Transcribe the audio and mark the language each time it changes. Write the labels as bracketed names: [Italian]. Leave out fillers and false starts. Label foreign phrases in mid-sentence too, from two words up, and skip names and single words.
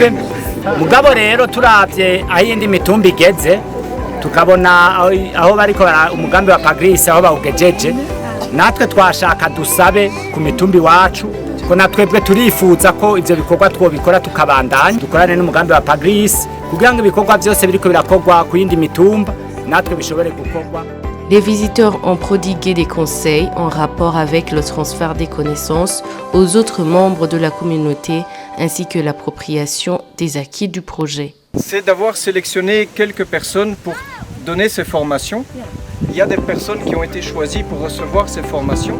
[Rundi] Mugabo rero turavye ayindi mitumba igeze tukabona aho bariko umugambi wa Pagris aho bawugejeje natwe twashaka dusabe ku mitumbi wacu ko natwebwe turifuza ko ivyo bikorwa twobikora tukabandanya dukorane n'umugambi wa Pagris kugira ngo ibikorwa byose biriko birakorwa ku yindi mitumba natwe bishobore gukorwa. [French] Les visiteurs ont prodigué des conseils en rapport avec le transfert des connaissances aux autres membres de la communauté ainsi que l'appropriation des acquis du projet. C'est d'avoir sélectionné quelques personnes pour donner ces formations. Il y a des personnes qui ont été choisies pour recevoir ces formations.